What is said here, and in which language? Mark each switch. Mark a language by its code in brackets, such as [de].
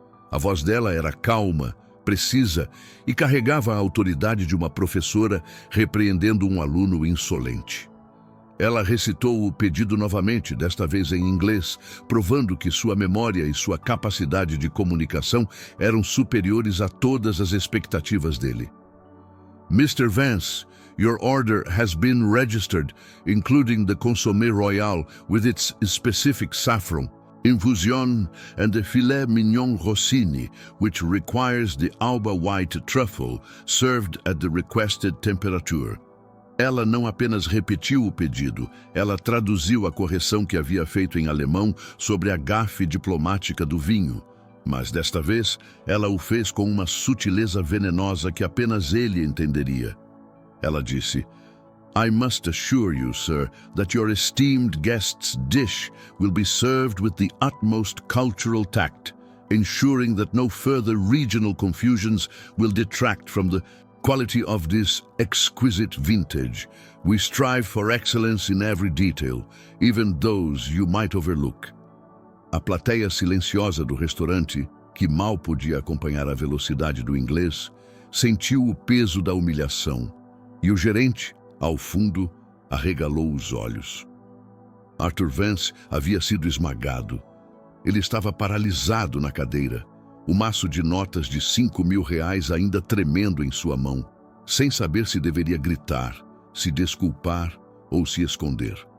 [pt] A voz dela era calma, precisa e carregava a autoridade de uma professora repreendendo um aluno insolente. Ela recitou o pedido novamente, desta vez em inglês, provando que sua memória e sua capacidade de comunicação eram superiores a todas as expectativas dele. [en] "Mr. Vance, your order has been registered, including the consommé royal with its specific saffron, infusion and the filet mignon rossini, which requires the alba white truffle served at the requested temperature." [pt] Ela não apenas repetiu o pedido, ela traduziu a correção que havia feito em alemão sobre a gafe diplomática do vinho. Mas desta vez, ela o fez com uma sutileza venenosa que apenas ele entenderia. Ela disse, [en] "I must assure you, sir, that your esteemed guest's dish will be served with the utmost cultural tact, ensuring that no further regional confusions will detract from the quality of this exquisite vintage. We strive for excellence in every detail, even those you might overlook." [pt] A plateia silenciosa do restaurante, que mal podia acompanhar a velocidade do inglês, sentiu o peso da humilhação, e o gerente, ao fundo, arregalou os olhos. Arthur Vance havia sido esmagado. Ele estava paralisado na cadeira, o maço de notas de R$ 5.000 ainda tremendo em sua mão, sem saber se deveria gritar, se desculpar ou se esconder.